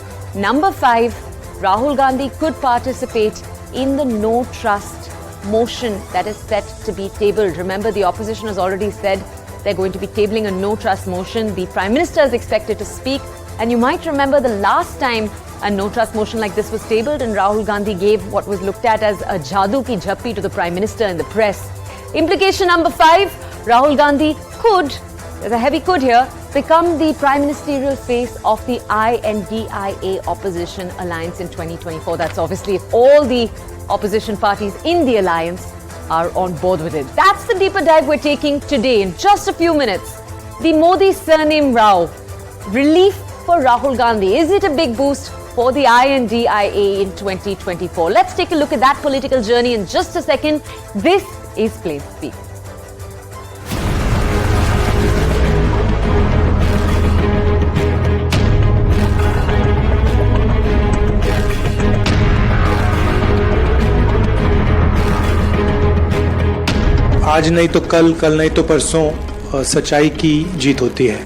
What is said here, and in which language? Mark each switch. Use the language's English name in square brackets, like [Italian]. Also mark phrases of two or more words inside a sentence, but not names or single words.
[English] Number five, Rahul Gandhi could participate in the no trust motion that is set to be tabled. Remember, the opposition has already said they're going to be tabling a no trust motion. The Prime Minister is expected to speak. And you might remember the last time a no trust motion like this was tabled and Rahul Gandhi gave what was looked at as a [Hindi] जादू की झप्पी [English] to the Prime Minister and the press. Implication number five, Rahul Gandhi could, there's a heavy could here, become the prime ministerial face of the INDIA opposition alliance in 2024. That's obviously if all the opposition parties in the alliance are on board with it. That's the deeper dive we're taking today in just a few minutes. The Modi surname row, relief for Rahul Gandhi. Is it a big boost for the INDIA in 2024? Let's take a look at that political journey in just a second. This is Plain Speak. [Hindi] आज नहीं तो कल, कल नहीं तो परसों सच्चाई की जीत होती है।